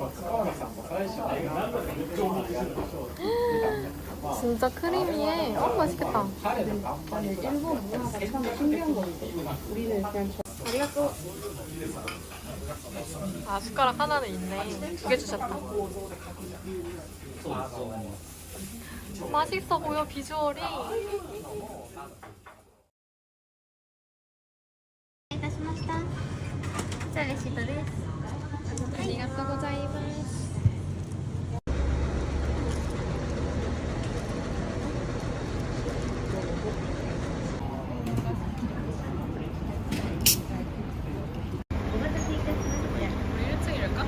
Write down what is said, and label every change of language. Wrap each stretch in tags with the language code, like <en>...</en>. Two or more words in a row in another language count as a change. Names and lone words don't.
<ko>진짜 크리미해. 맛있겠다. 일본 문화가 참 신기한 거 같아. 우리는 그냥 아, 숟가락 하나는 있네. 2개 주셨다. 맛있어 보여, 비주얼이.</ko> <ja>いたしました。じゃあレシートです。ありがとうございます。</ja> <ko>우리 1층일까?</ko>